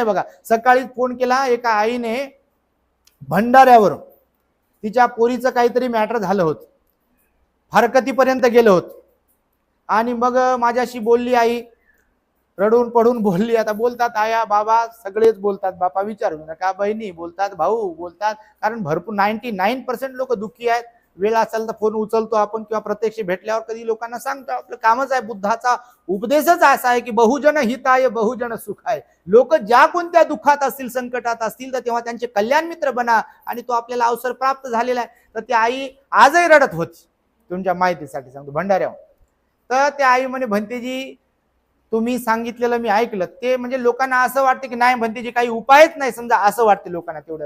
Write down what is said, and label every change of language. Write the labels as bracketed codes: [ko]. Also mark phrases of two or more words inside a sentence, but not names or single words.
[mr] बघा, सकाळी फोन केला एका आईने भंडाऱ्यावरून, तिच्या पोरीचं काहीतरी मॅटर झालं होतं, हरकतीपर्यंत गेलं होतं, आणि मग माझ्याशी बोलली आई, रडून पडून बोलली. आता बोलतात आया बाबा सगळेच बोलतात, बापा विचारू नका, बहिणी बोलतात, भाऊ बोलतात, कारण भरपूर 99% लोक दुःखी आहेत. वेळ असेल तर फोन उचलतो आपण, किंवा प्रत्यक्ष भेटल्यावर कधी लोकांना सांगतो. आपलं कामच आहे. बुद्धाचा उपदेशच असा आहे की [pi] बहुजन हिताय बहुजन सुखाय. [mr] लोक ज्या कोणत्या दुःखात असतील, संकटात असतील, तर तेव्हा त्यांचे कल्याण मित्र बना, आणि तो आपल्याला अवसर प्राप्त झालेला आहे. तर ती आई आजही रडत होती, तुमच्या माहितीसाठी सांगतो, भंडाऱ्यावर. तर त्या आई म्हणे भंतेजी तुम्ही सांगितलेलं मी ऐकलं, ते म्हणजे लोकांना असं वाटतं की नाही भंतेजी काही उपायच नाही, समजा असं वाटते लोकांना तेवढं.